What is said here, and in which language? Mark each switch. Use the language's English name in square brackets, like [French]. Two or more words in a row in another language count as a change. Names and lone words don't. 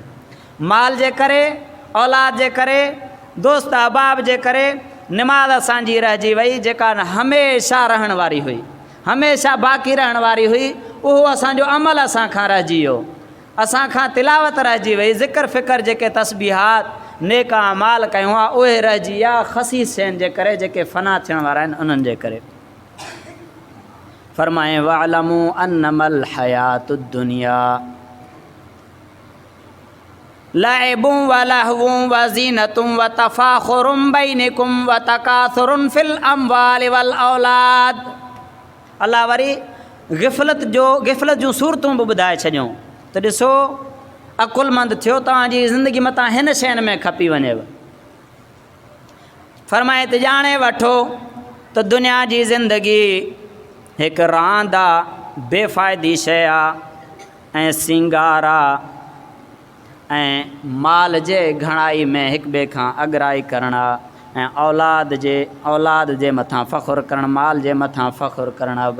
[Sindhi] माल जे करे, औलाद जे करे, दोस्त अहबाब जे करे निमाज़ असांजी रहिजी वई, जेका हमेशह रहण वारी हुई, हमेशह बाक़ी रहण वारी हुई। उहो असांजो अमल असां खां रहिजी वियो, असां खां तिलावत रहिजी वई, ज़िक्र फ़िक्र जेके तस्बीहात नेक अमाल कयूं आहे उहे रहिजी विया ख़सीस शयुनि जे करे जेके फ़ना थियण वारा आहिनि उन्हनि जे करे। [Arabic] फरमाए واعلموا أنما الحياة الدنيا لعب ولهو وزينة وتفاخر بينكم وتكاثر في الأموال والأولاد. [Sindhi] अल्लाह वरी गिफ़लत जूं सूरतूं बि ॿुधाए छॾियूं त ॾिसो अकुलमंद थियो, तव्हांजी ज़िंदगी मथां हिन शयुनि में खपी वञेव। फरमाए त ॼाणे वठो त दुनिया जी ज़िंदगी हिकु रांदि आहे, बेफ़ाइदी शइ आहे ऐं सिंगार आहे ऐं माल जे घणाई में हिक ॿिए खां अॻराई करणु आहे ऐं औलाद जे मथां फ़ख़ुरु करणु, माल जे मथां फ़ख़ुरु करणु आहे।